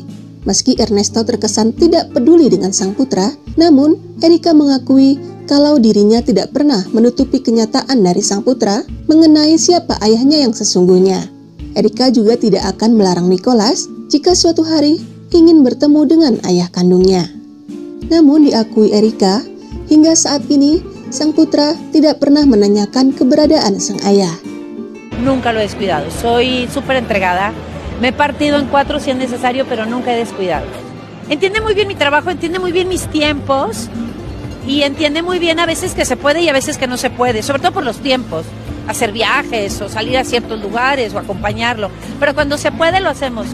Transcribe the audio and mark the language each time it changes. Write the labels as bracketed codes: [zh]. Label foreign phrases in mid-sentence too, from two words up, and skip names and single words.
[id] Meski Ernesto terkesan tidak peduli dengan sang putra, namun Erika mengakui kalau dirinya tidak pernah menutupi kenyataan dari sang putra mengenai siapa ayahnya yang sesungguhnya. Erika juga tidak akan melarang Nicolás jika suatu hari ingin bertemu dengan ayah kandungnya. Namun diakui Erika, hingga saat ini sang putra tidak pernah menanyakan keberadaan sang ayah. [es] Nunca lo he descuidado, soy súper entregada, me he partido en 4 si es necesario, pero nunca he descuidado. Entiende muy bien mi trabajo, entiende muy bien mis tiempos y entiende muy bien a veces que se puede y a veces que no se puede, sobre todo por los tiempos, hacer viajes o salir a ciertos lugares o acompañarlo, pero cuando se puede lo hacemos.